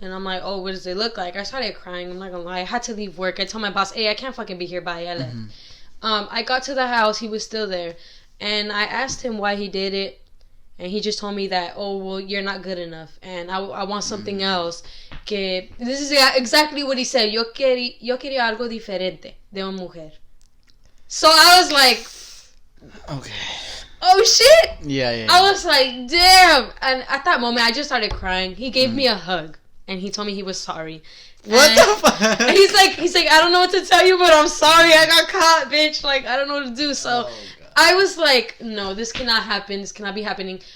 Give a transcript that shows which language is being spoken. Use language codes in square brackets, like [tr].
[en] And I'm like, oh, what does it look like? I started crying, I'm not gonna lie. I had to leave work. I told my boss, hey, I can't fucking be here, bye, I left. I got to the house, he was still there, and I asked him why he did it, and he just told me that, oh, well, you're not good enough, and I want something else. Que this is exactly what he said. [es] Yo quería algo diferente de una mujer. [en] So I was like, okay. Oh shit! Yeah. I was like, damn! And at that moment, I just started crying. He gave me a hug. and he told me he was sorry. What the fuck? He's like, I don't know what to tell you, but I'm sorry. I got caught, bitch. Like, I don't know what to do. So I was like, no, this cannot happen. This cannot be happening.